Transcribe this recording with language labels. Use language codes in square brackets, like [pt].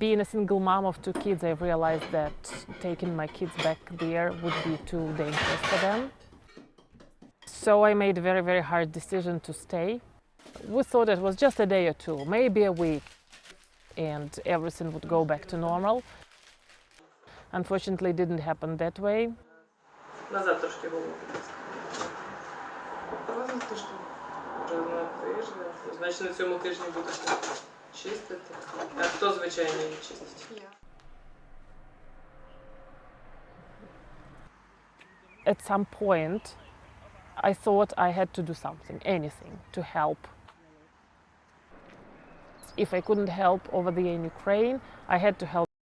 [en] Being a single mom of 2 kids, I realized that taking my kids back there would be too dangerous for them. So I made a very, very hard decision to stay. We thought it was just a day or 2, maybe a week, and everything would go back to normal. Unfortunately, it didn't happen that way. [uk] Назад трошки голову, будь ласка. Разом тиждень. Вже на тиждень. Значить, на цьому тижні будете чистити. А хто, звичайно, її чистить? Я. [en] At some point, I thought I had to do something, anything, to help. If I couldn't help over there in Ukraine, I had to help.